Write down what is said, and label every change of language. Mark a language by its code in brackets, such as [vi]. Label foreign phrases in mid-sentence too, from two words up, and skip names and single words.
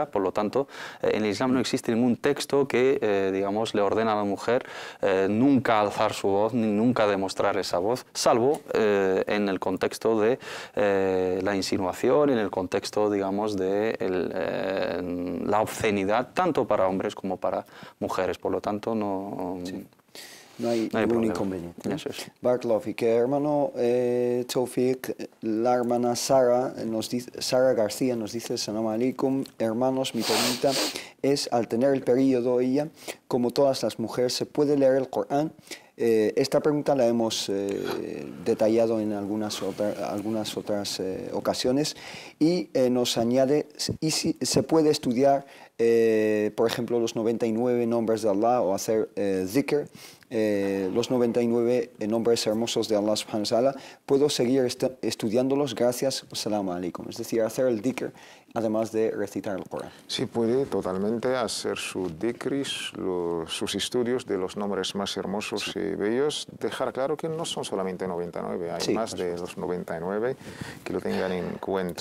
[es] Por lo tanto, en el Islam no existe ningún texto que, digamos, le ordena a la mujer nunca alzar su voz, ni nunca demostrar esa voz, salvo en el contexto de la insinuación, en el contexto, digamos, de la obscenidad, tanto para hombres como para mujeres. Por lo tanto, no... Sí. No hay ningún inconveniente. Eso es. [ar] بارك الله فيك. [es] Hermano Tawfiq, la hermana Sara García nos dice: [ar] سلام عليكم, [es] hermanos, mi pregunta es, al tener el periodo ella, como todas las mujeres, ¿se puede leer el Corán? Esta pregunta la hemos detallado en algunas otras ocasiones y nos añade, ¿y si se puede estudiar, por ejemplo, los 99 nombres de Allah o hacer dhikr, los 99 nombres hermosos de Allah [ar] سبحانه وتعالى? [es] ¿Puedo seguir estudiándolos? Gracias. [ar] السلام عليكم. [es] Es decir, hacer el dhikr además de recitar el Corán. Sí, puede totalmente hacer su dhikris, sus estudios de los nombres más hermosos y bellos. Dejar claro que no son solamente 99, hay más de los 99, que lo tengan en cuenta.